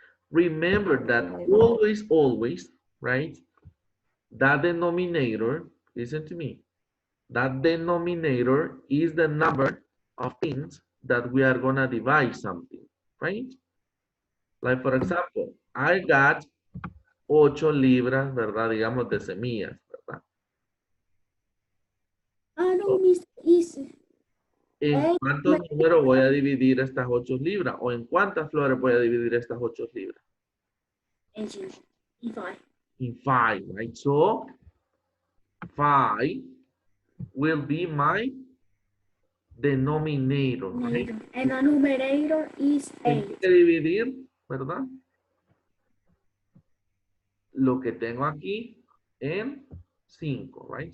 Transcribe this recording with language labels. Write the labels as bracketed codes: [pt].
[en] Remember that always, right, that denominator, listen to me, that denominator is the number of things that we are going to divide something, right? Like, for example, I got 8 [es] libras, ¿verdad? Digamos, de semillas, ¿verdad? [en] No, Mr. is [es] ¿En cuántos números voy a dividir estas 8 libras? ¿O en cuántas flores voy a dividir estas 8 libras? [en] in 5. In 5, right? So, 5 will be my denominator, right? And the numerator is 8. [es] Tengo que dividir, ¿verdad? Lo que tengo aquí en 5, [en] right?